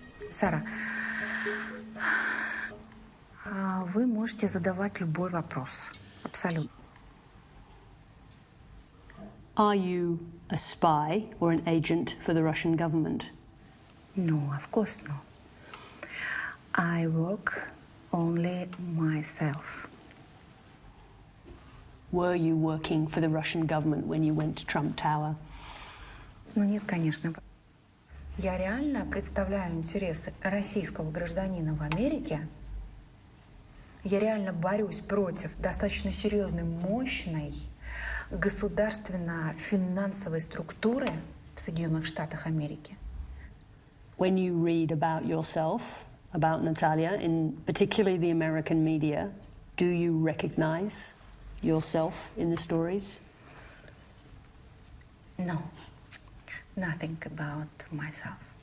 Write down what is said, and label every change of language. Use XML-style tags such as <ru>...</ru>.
<ru>Сара, вы можете задавать любой вопрос. Абсолютно.</ru> <en>Are you a spy or an agent for the Russian government? No, of course not. I work only myself. Were you working for the Russian government when you went to Trump Tower?</en> <ru>Ну нет, конечно. Я реально представляю интересы российского гражданина в Америке. Я реально борюсь против достаточно серьезной, мощной государственно-финансовой структуры в Соединенных Штатах Америки.</ru> <en>When you read about yourself, about Natalia, in particularly the American media, do you recognize yourself in the stories? No, nothing about myself.</en>